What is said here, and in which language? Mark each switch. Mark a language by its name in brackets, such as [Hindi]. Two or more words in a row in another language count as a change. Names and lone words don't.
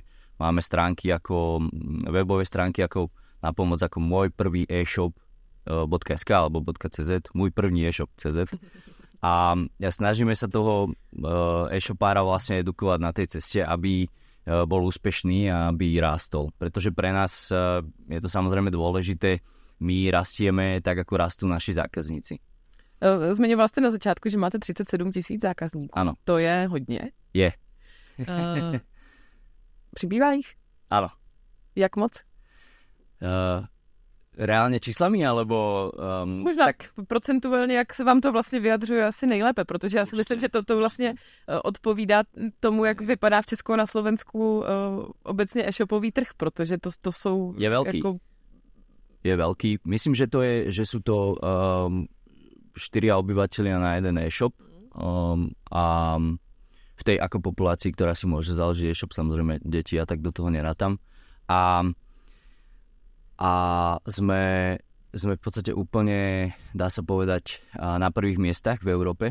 [Slovak] Máme stránky ako, webové stránky ako na pomoc ako môj prvý e-shop.sk alebo .cz, môj první e-shop.cz. A snažíme sa toho e-shopára vlastne edukovať na tej ceste, aby bol úspešný a aby rástol. Pretože pre nás je to samozrejme dôležité, my rastieme tak, ako rastú naši zákazníci. [Czech] Zmiňoval jste na začátku, že máte 37 000 zákazníků. Ano. To je hodně. Je. Přibývá jich? [Slovak] Áno. [Czech] Jak moc? [Slovak] Reálne číslami, alebo... [Czech] Možná tak procentuálně, jak se vám to vlastně vyjadřuje asi nejlépe, protože já si myslím, že to vlastně odpovídá tomu, jak vypadá v Česku a na Slovensku obecně e-shopový trh, protože to jsou... [Slovak] Je veľký. [Czech] Jako... [Slovak] Je veľký. Myslím, že sú to 4 obyvateľia na jeden e-shop a v tej ako populácii, ktorá si môže založiť e-shop, samozrejme deti a tak do toho nerátam. A sme v podstate úplne, dá sa povedať, na prvých miestach v Európe.